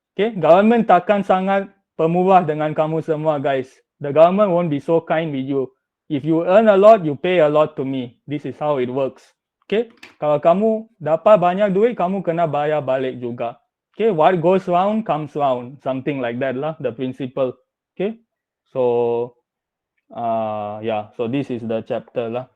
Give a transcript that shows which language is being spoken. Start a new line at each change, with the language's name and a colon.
Malay: Okay, government takkan sangat pemurah dengan kamu semua, guys.
English: The government won't be so kind with you. If you earn a lot, you pay a lot to me. This is how it works.
Malay: Okay, kalau kamu dapat banyak duit, kamu kena bayar balik juga.
English: Okay, what goes round comes round, something like that lah, the principle. Okay, so yeah, so this is the chapter lah.